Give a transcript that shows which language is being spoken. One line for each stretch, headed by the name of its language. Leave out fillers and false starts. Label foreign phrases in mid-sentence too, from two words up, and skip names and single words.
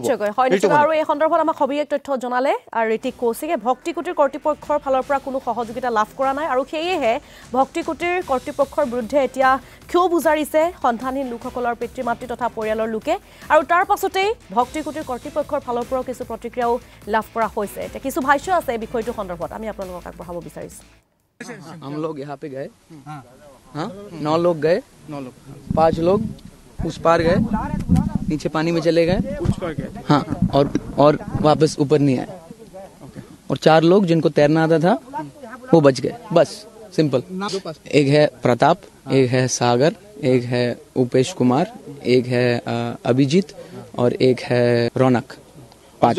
Assamese: আৰু এই সন্দৰ্ভত আমাক সবিশেষ তথ্য জনালে ঋতিক কৌশিকে ভক্তিকুটিৰ কৰ্তৃপক্ষৰ ফালৰ পৰা কোনো সহযোগিতা লাভ কৰা নাই আৰু সেয়েহে ভক্তিকুটিৰ কৰ্তৃপক্ষৰ বিৰুদ্ধে এতিয়া ক্ষোভ উজাৰিছে সন্ধানহীন লোকসকলৰ পিতৃ মাতৃ তথা পৰিয়ালৰ লোকে আৰু তাৰ পাছতেই ভক্তিকুটিৰ কৰ্তৃপক্ষৰ ফালৰ পৰাও কিছু প্ৰতিক্ৰিয়াও লাভ কৰা হৈছে এতিয়া কিছু ভাষ্য আছে এই বিষয়টো সন্দৰ্ভত আমি আপোনালোকক আগবঢ়াব বিচাৰিছো
Hindi: हम लोग यहाँ पे गए हाँ 9 लोग गए 5 लोग उस पार गए नीचे पानी में चले गए हाँ और वापस ऊपर नहीं आए और 4 लोग जिनको तैरना आता था वो बच गए बस सिंपल एक है प्रताप एक है सागर एक है उपेश कुमार एक है अभिजीत और एक है रौनक 5